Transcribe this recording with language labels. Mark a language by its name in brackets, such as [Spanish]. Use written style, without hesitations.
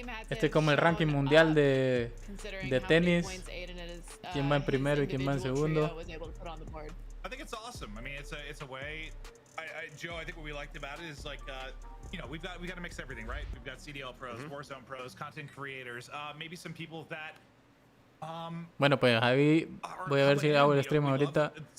[Spanish] Este es como el ranking mundial de tenis. ¿Quién va en primero y quién va en segundo? [English] I think it's awesome. I mean, it's a way. Joe, I think what we liked about it is like, we got to mix everything, right? We've got CDL pros, Warzone pros, content creators, maybe some people that. [Spanish] Bueno, pues Javi, voy a ver si hago el stream ahorita.